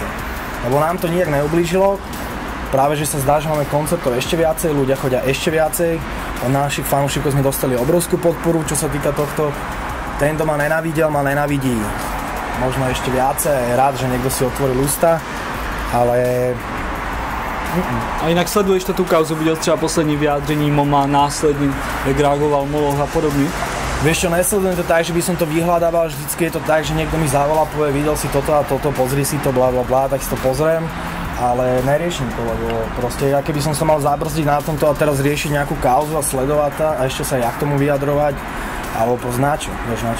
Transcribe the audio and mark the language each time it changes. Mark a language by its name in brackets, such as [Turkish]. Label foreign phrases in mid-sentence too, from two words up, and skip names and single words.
[Slovak] Lebo nám to nijak neublížilo. Práve, že sa zdá, že máme koncertov ešte viacej, ľudia chodia ešte viacej. Od našich fanúšikov sme dostali obrovskú podporu, čo sa týka tohto. Ten, kto ma nenávidel, ma nenávidí možno ešte viacej. Je rád, že niekto si otvoril ústa, ale... [Czech] A jinak sleduješ to tu kauzu, viděl třeba poslední vyjádření Moma, následně, jak reagoval Moloch a podobně? [Slovak] Vieš čo, nesledujem to tak, že by som to vyhľadával, vždycky je to tak, že niekto mi zavolá, povie, videl si toto a toto, pozri si to, bla bla bla, tak si to pozriem, ale neriešim to, lebo proste ja keby som sa mal zabrzdiť na tomto a teraz riešiť nejakú kauzu a sledovať to a ešte sa ja k tomu vyjadrovať, alebo na čo, vieš na čo.